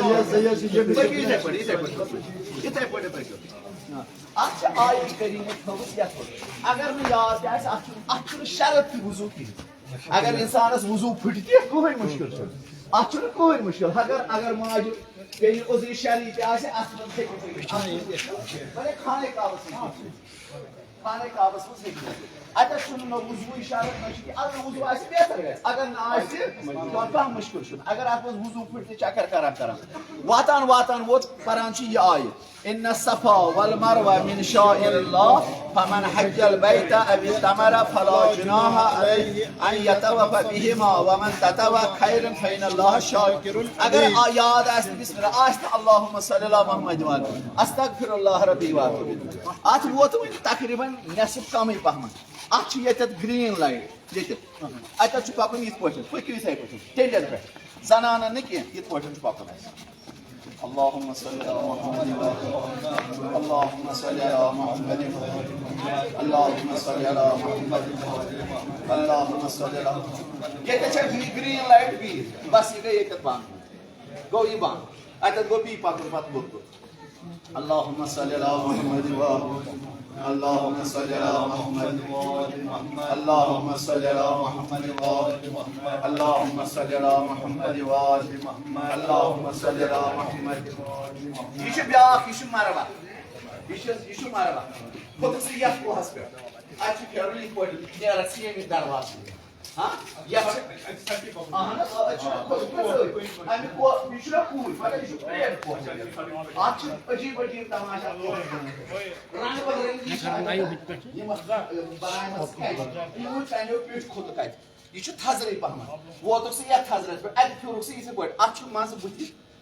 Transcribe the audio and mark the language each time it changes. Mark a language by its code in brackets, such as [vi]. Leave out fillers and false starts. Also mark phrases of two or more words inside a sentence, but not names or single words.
[ks] یِتھے پٲٹھۍ پٔکِو اتھ چھِ آیہِ کریٖمہٕ تھٲومٕژ یتھ پٲٹھۍ اگر نہٕ یاد تہِ آسہِ اتھ چھُنہٕ شرط تہِ وضوٗ کِہیٖنۍ اگر انسانس وضوٗ پھٕٹہِ تہِ کٕہٕنۍ مُشکل چھُنہٕ اتھ چھُنہٕ کٕہٕنۍ مُشکل اگر ماجہِ بیٚیہِ عُذرِ شرعی تہِ آسہِ اتھ منٛز ہیٚکہِ وۄنۍ خانہ کعبس منٛز ہیٚکہِ اتٮ۪تھ چھُنہٕ نہ وضوٗ شرط نہ چھُ کینٛہہ اگر وضوٗ آسہِ بہتر گژھِ اگر نہٕ آسہِ کانٛہہ مُشکل چھُنہٕ اگر اتھ منٛز وضوٗ پھٕٹہِ تہِ چکر کران واتان ووت پران چھِ یہِ آیہِ [ar] ان الصفا والمروہ من شعائر اللہ فمن حج البیت او اعتمر فلا جناح علیہ ان یطوف بہما ومن تطوع خیرا فإن اللہ شاکر [ks] اگر یاد آسہِ [ar] بسم اللہ [ks] آسہِ نہٕ [ar] اللہم صلی علی محمد استغفر اللہ ربی واتوب [ks] اتھ ووت وۄنۍ تقریٖباً نٮ۪صف کمٕے پہمتھ اتھ چھِ ییٚتٮ۪تھ گریٖن لایٹ ییٚتٮ۪تھ اتٮ۪تھ چھُ پکُن یِتھ پٲٹھۍ پٔکِو یِتھے پٲٹھۍ ٹیٚلٮ۪ن پٮ۪ٹھ زنانن نہٕ کینٛہہ یِتھ پٲٹھۍ چھُ پکُن اَسہِ [ar] اللهم صل على محمد اللهم صل على محمد اللهم صل على محمد اللهم صل على [ks] ییٚتٮ۪تھ چھےٚ گریٖن لایٹ بِہِتھ بس یہِ گٔے ییٚتٮ۪تھ بنٛد گوٚو یہِ بنٛد اتٮ۪تھ گوٚو بیٚیہِ پکُن پتہٕ لوٚت [ar] اللهم صل على محمد اللهم صل على محمد اللهم صل على محمد اللهم صل على محمد اللهم صل على محمد [ks] یہِ چھُ بیٛاکھ یہِ چھُ مروہ یہِ چھُ مروہ کھوٚتُکھ ژٕ یتھ کوہس پٮ۪ٹھ اتہِ چھُ پھیرُن یِتھ پٲٹھۍ نیرکھ ژٕ ییٚمہِ دروازٕ عجیب عجیب تماشا رنگ بدرنگی کھوٚتُکھ اتہِ یہ تھزرے پہم ووتک سہ یتھ تھزرس پہ اتہ پھیورک سہ یتھے پہ ات مز بت